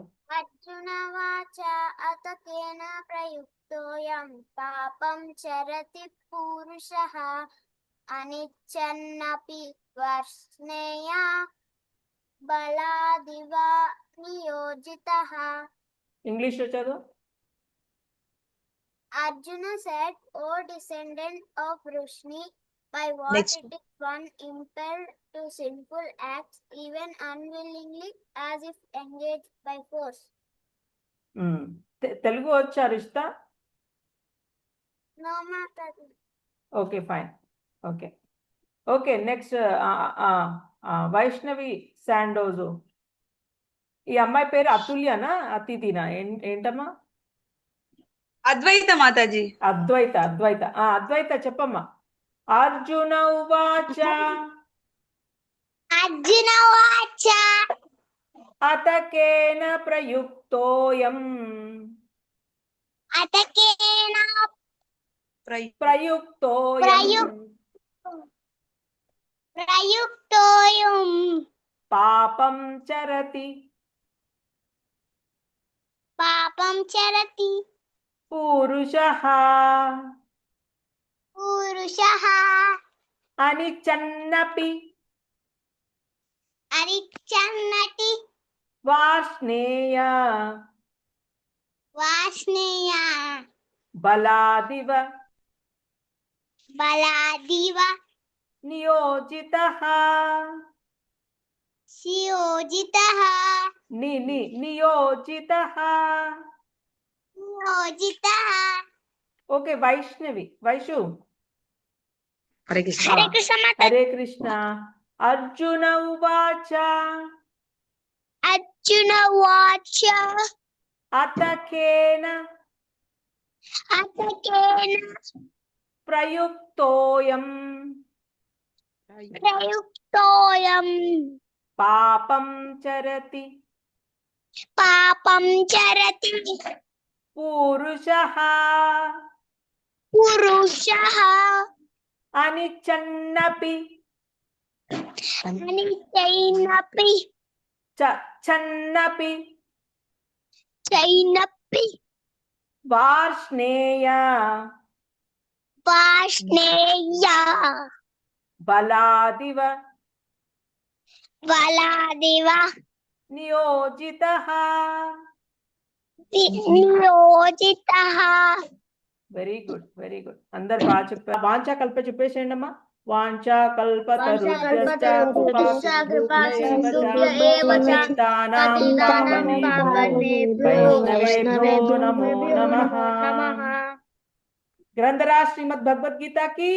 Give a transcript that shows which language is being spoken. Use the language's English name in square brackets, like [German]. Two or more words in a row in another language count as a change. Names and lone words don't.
[Sanskrit] అర్జున వాచ అతకేన ప్రయుక్తోయం పాపం చరతి పురుషః అనిచ్చన్నపి వార్ష్ణేయ బలాదివ నియోజితః. [Telugu] ఇంగ్లీష్లో చదువు. [English] Arjuna said, O descendant of Vrishni, by what Next. it is one impelled to sinful acts, even unwillingly, as if engaged by force. [Telugu] తెలుగు వచ్చా రిష్తా? [English] No matter. okay fine. okay okay next వైష్ణవి శాండోజు. [Telugu] ఈ అమ్మాయి పేరు అతుల్యనా అతిథినా ఏంటమ్మా? అద్వైత మాతాజీ. అద్వైత అద్వైత అద్వైత చెప్పమ్మా. [Sanskrit] అర్జున ఉవాచ अर्जुन वाच అతకేన ప్రయుక్తోయం atakena ప్రయుక్తోయం prayuktoyum పాపం చరతి पापं चरति పురుషః purushaha అనిచన్నపి arichannati వాష్ణేయ vasneya బలాదివ baladiva నియోజితః siyojitaha నియోజితః. niyojitaha. [Telugu] ఓకే వైష్ణవి వైషు. [Sanskrit] హరే కృష్ణ. हरे कृष्ण माता. హరే కృష్ణ. అర్జున ఉవాచ अर्जुन वाच అతకేన atakena ప్రయుక్తోయం prayuktoyam పాపం చరతి पापं चरति పురుషః purushaha అనిచన్నపి anichainapi చన్నపి chainapi వార్ష్ణేయ vasneya బలాదివ baladiva నియోజితః. niyojitaha. [English] very good very good. [Telugu] అందరు బాగా చెప్పారు. [Sanskrit] వాంఛా కల్ప [Telugu] చెప్పేసేయండి అమ్మా. [Sanskrit] వాంఛా కల్పతరుభ్యశ్చ పతితానాం పావనేభ్యో వైష్ణవేభ్యో నమో నమః. [Hindi] ग्रंथराज श्रीमद् भगवद्गीता की